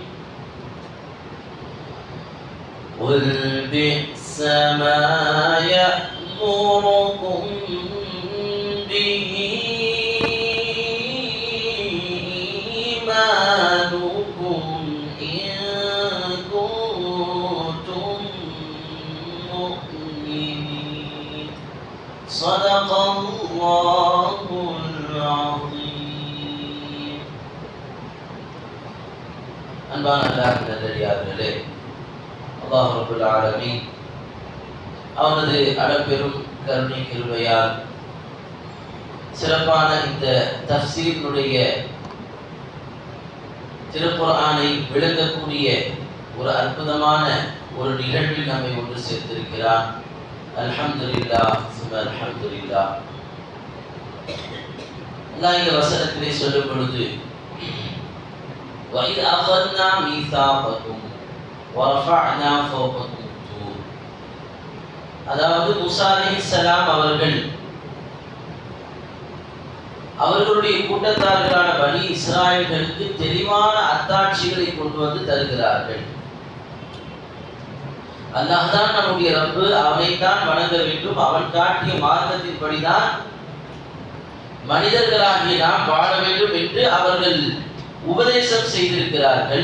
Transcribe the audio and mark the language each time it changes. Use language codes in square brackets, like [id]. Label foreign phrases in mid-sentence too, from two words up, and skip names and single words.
[ar] قل بئس ما يأمركم به إيمانكم إن كنتم مؤمنين. صدق الله العظيم. [ta] அன்பான அல்லாஹ்வின் நல்லடியார்களே, அல்லாஹ் [ar] رب العالمين [ta] அவனது அளப்பெரும் கருணை கிருபையால் சிறப்பான இந்த தஃசீரினுடைய திருக்குர்ஆனை விளங்கக்கூடிய ஒரு அற்புதமான ஒரு நிகழ்வில் நம்மை ஒன்று சேர்த்திருக்கிறார். [ar] الحمد لله ثم الحمد لله. [ta] அல்லாஹ் இந்த வசனத்திலே சொல்லும் பொழுது [ar] وَإِذْ أَخَذْنَا مِيثَاقَكُمْ وَرَفَعْنَا فَوْقَكُمُ الطُّورَ. [ta] அதாவது மூசா அலைஹிஸ்ஸலாம் அவர்களுடைய கூட்டத்தார்களான பனி இஸ்ராயேல்களுக்கு தெளிவான அத்தாட்சிகளை கொண்டு வந்து தருகிறார்கள். அல்லாஹ் தான் நம்முடைய ரப்பு, அவனைத்தான் வணங்க வேண்டும், அவன் காட்டிய மார்க்கத்தின்படிதான் மனிதர்களாகிய நாம் வாழ வேண்டும் என்று அவர்கள் உபதேசம் செய்திருக்கிறார்கள்.